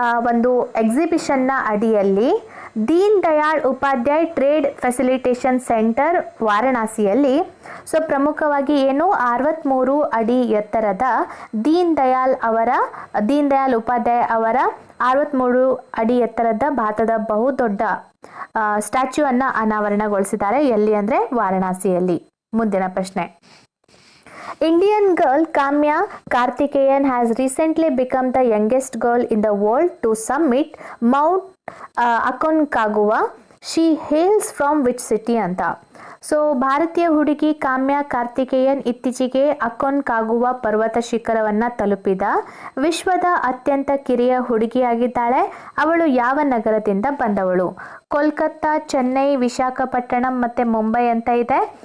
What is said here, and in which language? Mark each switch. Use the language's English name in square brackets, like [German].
[Kannada] ಒಂದು ಎಕ್ಸಿಬಿಷನ್ನ ಅಡಿಯಲ್ಲಿ Deen Dayal Upadhyay trade facilitation centre ವಾರಣಾಸಿಯಲ್ಲಿ ಸೊ ಪ್ರಮುಖವಾಗಿ ಏನು 63 ಅಡಿ ಎತ್ತರದ ದೀನ್ ದಯಾಳ್ ಉಪಾಧ್ಯಾಯ ಅವರ 63 ಅಡಿ ಎತ್ತರದ ಭಾರತದ ಬಹುದೊಡ್ಡ ಸ್ಟ್ಯಾಚ್ಯೂವನ್ನು ಅನಾವರಣಗೊಳಿಸಿದ್ದಾರೆ. ಎಲ್ಲಿ ಅಂದರೆ ವಾರಣಾಸಿಯಲ್ಲಿ. ಮುಂದಿನ ಪ್ರಶ್ನೆ. [English] Indian girl Kamya Karthikeyan has recently become the youngest girl in the world to summit Mount Aconcagua. She hails from which city ಅಂತ. [Kannada] ಸೊ ಭಾರತೀಯ ಹುಡುಗಿ ಕಾಮ್ಯಾ ಕಾರ್ತಿಕೇಯನ್ ಇತ್ತೀಚೆಗೆ ಅಕೋನ್ಕಾಗುವಾ ಪರ್ವತ ಶಿಖರವನ್ನು ತಲುಪಿದ ವಿಶ್ವದ ಅತ್ಯಂತ ಕಿರಿಯ ಹುಡುಗಿಯಾಗಿದ್ದಾಳೆ. ಅವಳು ಯಾವ ನಗರದಿಂದ ಬಂದವಳು? ಕೋಲ್ಕತ್ತಾ, ಚೆನ್ನೈ, ವಿಶಾಖಪಟ್ಟಣಂ ಮತ್ತು ಮುಂಬೈ ಅಂತ ಇದೆ.